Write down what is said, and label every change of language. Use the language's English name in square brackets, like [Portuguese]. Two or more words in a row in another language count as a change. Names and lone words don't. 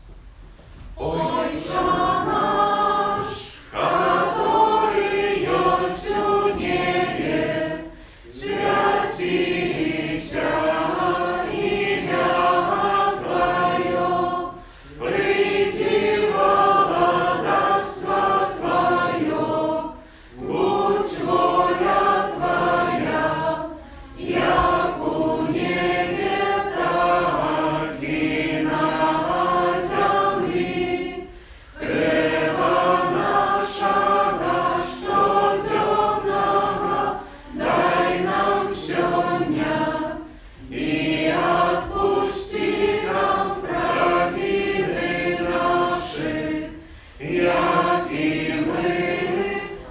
[Polish] Ojcze nasz, który jest w niebie, święcися imię Twoje, przyjdź królestwo Twoje, [Ukrainian] будь воля Твоя, [Polish] jak u niebie, tak i na землі. [Russian] Хлеба нашего щоденного дай нам сегодня, и отпусти нам провины наши, як и мы